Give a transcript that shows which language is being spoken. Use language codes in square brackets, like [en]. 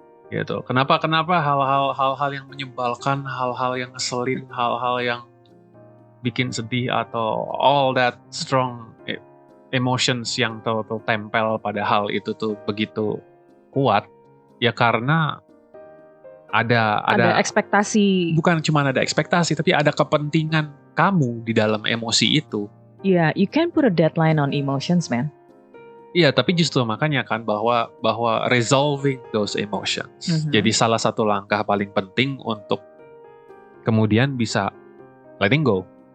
[id] Gitu. Kenapa hal-hal yang menyebalkan, hal-hal yang ngeselin, hal-hal yang bikin sedih atau [en] all that strong emotions [id] yang tempel pada hal itu tuh begitu kuat, ya karena ada ekspektasi. Bukan cuma ada ekspektasi, tapi ada kepentingan kamu di dalam emosi itu. [en] Yeah, you can put a deadline on emotions, man. [id] Iya, tapi justru makanya kan bahwa [en] resolving those emotions. [id] Jadi salah satu langkah paling penting untuk kemudian bisa letting go.